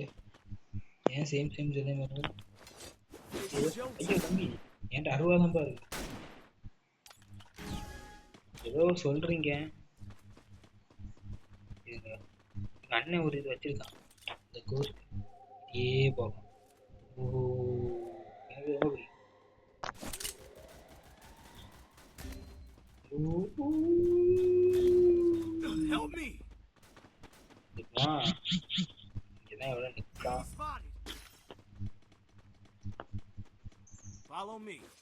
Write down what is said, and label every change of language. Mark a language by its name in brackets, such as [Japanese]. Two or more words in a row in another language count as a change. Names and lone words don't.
[Tamil] ஏன் சேம் சொல்ல மாதிரி? ஐயோ தம்பி, என்கிட்ட 60 தான் பாரு. ஏதோ சொல்றீங்க. எங்க அண்ணன் ஒரு இது வச்சிருக்கான், இந்த கோர்ஸ் ஏ பார்ப்போம். ஓ எனக்கு ரொம்ப பிடிக்கும். [English] Help me. [Tamil] இங்கதான் எவ்வளவு நிற்கான். [English] Follow me.